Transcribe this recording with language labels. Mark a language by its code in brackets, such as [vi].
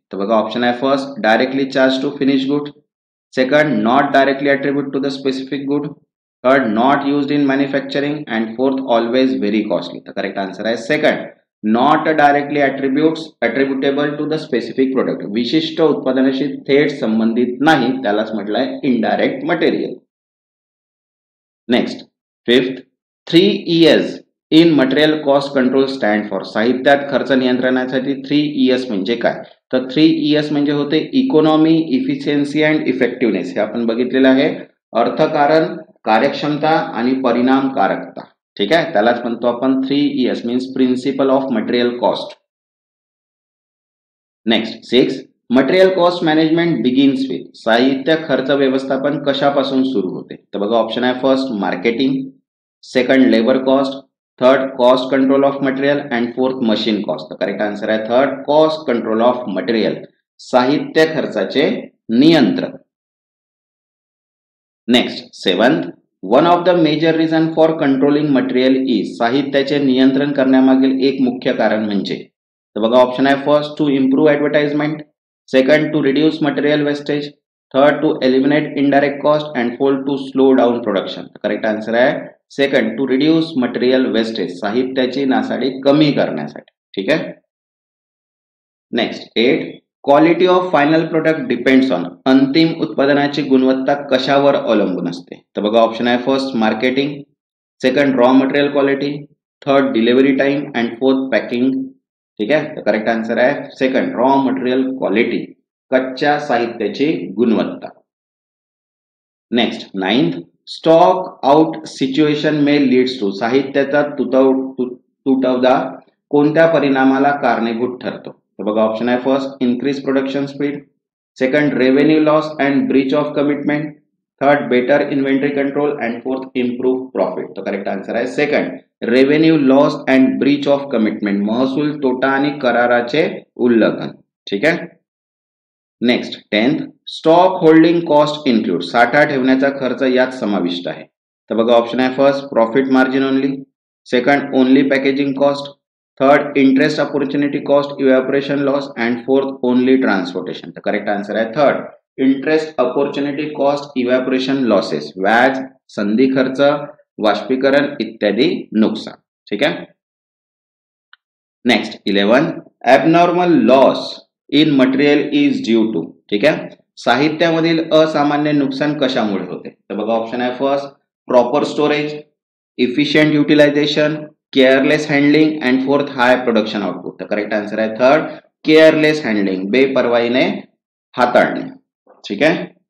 [mr] तर बघा ऑप्शन आहे [en] First directly charge to finish good, second not directly attribute to the specific good, third not used in manufacturing and fourth always very costly. तर correct answer आहे second not directly attributable to the specific product. [mr] विशिष्ट उत्पादनाशी थेट संबंधित नाही त्यालाच म्हटलंय indirect material. [en] Next fifth, 3 E's in material cost control stand for. [mr] साहित्यात खर्च नियंत्रणासाठी 3 E's म्हणजे काय. तर 3 E's म्हणजे होते [en] Economy, efficiency and effectiveness. [mr] हे आपण बघितलेलं आहे. अर्थकारण, कार्यक्षमता आणि परिणामकारकता. ठीक आहे, त्यालाच म्हणतो आपण 3 E's [en] Means principle of material cost. Next 6, material cost management begins with. [mr] साहित्य खर्च व्यवस्थापन कशापासून सुरू होते. तर बघा ऑप्शन आहे [en] First marketing, second labour cost, third cost control of material and fourth machine cost. तर correct answer आहे third cost control of material, [mr] साहित्य खर्चाचे नियंत्रण. [en] Next seventh, one of the major reason for controlling material is. [mr] साहित्याचे नियंत्रण करण्यामागील एक मुख्य कारण म्हणजे. तर बघा ऑप्शन आहे [en] First to improve advertisement, second to reduce material wastage, third to eliminate indirect cost and fourth to slow down production. Correct answer आहे second to reduce material wastage, [mr] साहित्याची नासाडी कमी करण्यासाठी. ठीक आहे. [en] Next 8, quality of final product depends on. [mr] अंतिम उत्पादनाची गुणवत्ता कशावर अवलंबून असते. तर बघा ऑप्शन आहे [en] First marketing, second raw material quality, third delivery time and fourth packing. [mr] ठीक आहे, तर करेक्ट आन्सर आहे [en] second raw material quality, [mr] कच्च्या साहित्याची गुणवत्ता. [en] Next 9th, stock out situation may leads to. [mr] साहित्याचा तुटवडा कोणत्या परिणामाला कारणीभूत ठरतो. तर बघा ऑप्शन आहे [en] First increase production speed, second revenue loss and breach of commitment, third better inventory control and fourth improve profit. तर correct answer आहे second revenue loss and breach of commitment, [mr] महसूल तोटा आणि कराराचे उल्लंघन. ठीक आहे. [en] Next 10th, stock holding cost include. [mr] साठा ठेवण्याचा खर्च यात समाविष्ट आहे. [en] तर बघा ऑप्शन आहे first profit margin only, second only packaging cost, third interest opportunity cost, evaporation loss and fourth only transportation. तर correct answer आहे third interest opportunity cost, evaporation losses, [mr] व्याज, संधी खर्च, वाष्पीकरण इत्यादी नुकसान. ठीक आहे. [en] Next 11, abnormal loss in material is due to. [mr] ठीक आहे, साहित्यामधील असामान्य नुकसान कशामुळे होते. तर बघा ऑप्शन आहे [en] First proper storage, efficient utilisation, careless handling and fourth high production output. [mr] तर करेक्ट आन्सर आहे [en] third careless handling, [mr] बेपर्वाईने हाताळणे. ठीक आहे.